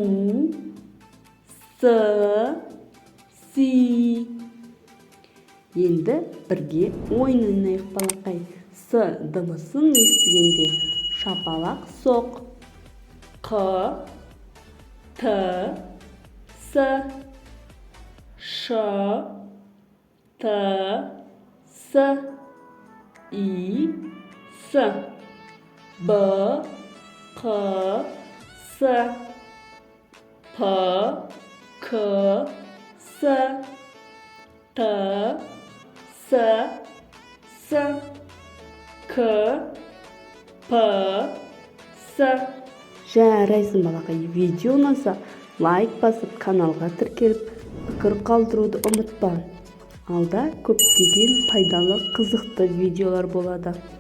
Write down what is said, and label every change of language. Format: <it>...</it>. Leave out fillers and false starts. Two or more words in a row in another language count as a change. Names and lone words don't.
<kk>Сы. Си. Енді бірге ойнайық балақай. С дыбысын естігенде шапалақ соқ. Қ. Т. С. Ш. Т. С. И. С. Б. Қ. С. П. К. С. Т. С. К. П. С. Жарайсың балақай. Видео ұнаса лайк басып, каналға тіркеліп, пікір қалдыруды ұмытпа. Алда көптеген пайдалы, қызықты видеолар болады.</kk>